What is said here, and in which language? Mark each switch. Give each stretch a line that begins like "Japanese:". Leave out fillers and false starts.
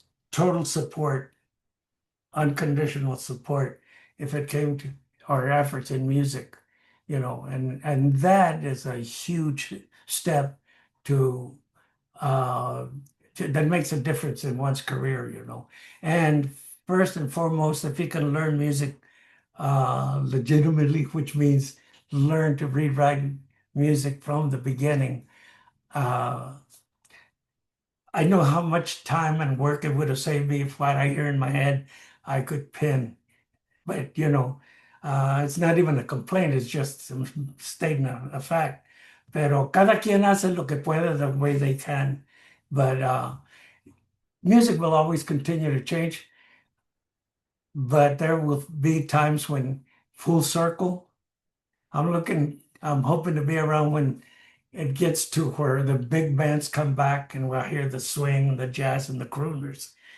English: Total support, unconditional support if it came to our efforts in music, and that is a huge step to that makes a difference in one's career, And first and foremost, if you can learn music legitimately, which means learn to rewrite music from the beginning. I know how much time and work it would have saved me if what I hear in my head I could pin. But it's not even a complaint, it's just stating a fact.
Spanish: Pero cada quien hace lo que puede
English: the way they can. But music will always continue to change. But there will be times when full circle. I'm hoping to be around when it gets to where the big bands come back and we'll hear the swing, the jazz, and the crooners.